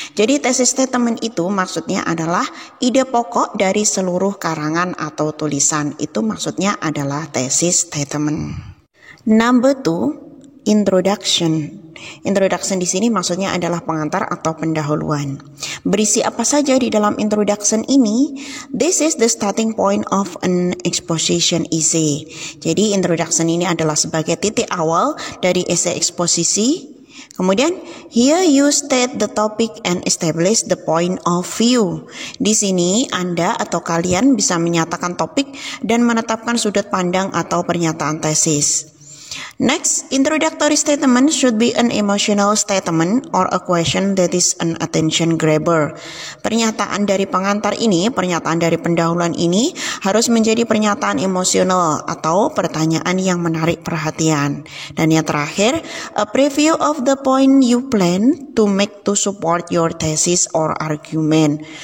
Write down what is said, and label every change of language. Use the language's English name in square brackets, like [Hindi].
[Indonesian] Jadi thesis statement itu maksudnya adalah ide pokok dari seluruh karangan atau tulisan. Itu maksudnya adalah [English] thesis statement. Number 2, introduction. [Indonesian] Introduction di sini maksudnya adalah pengantar atau pendahuluan. Berisi apa saja di dalam introduction ini? [English] This is the starting point of an exposition essay. [Indonesian] Jadi introduction ini adalah sebagai titik awal dari esai eksposisi. Kemudian, [English] here you state the topic and establish the point of view. [Indonesian] Di sini, Anda atau kalian bisa menyatakan topik dan menetapkan sudut pandang atau pernyataan tesis. [English] Next, introductory statement should be an emotional statement or a question that is an attention grabber. [Indonesian] Pernyataan dari pengantar ini, pernyataan dari pendahuluan ini harus menjadi pernyataan emosional atau pertanyaan yang menarik perhatian. Dan yang terakhir, [English] a preview of the point you plan to make to support your thesis or argument.